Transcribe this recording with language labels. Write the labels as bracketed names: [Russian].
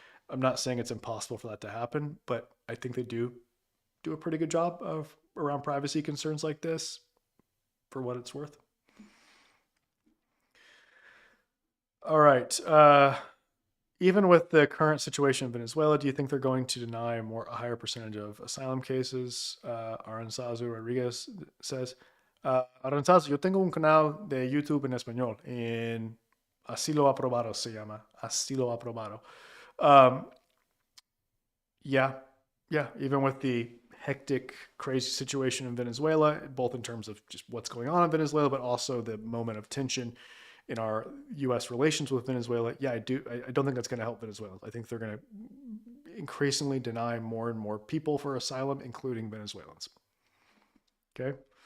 [English] I'm not saying it's impossible for that to happen, but I think they do a pretty good job of around privacy concerns like this, for what it's worth. All right. Even with the current situation in Venezuela, do you think they're going to deny a higher percentage of asylum cases? [Spanish] Aranzazu Rodriguez says, Aranzazu, yo tengo un canal de YouTube en español, en Asilo Aprobado se llama, Asilo Aprobado. [English] Um, yeah, yeah, even with the hectic, crazy situation in Venezuela, both in terms of just what's going on in Venezuela, but also the moment of tension in our U.S. relations with Venezuela. Yeah, I don't think that's going to help Venezuela. I think they're going to increasingly deny more and more people for asylum, including Venezuelans. Okay.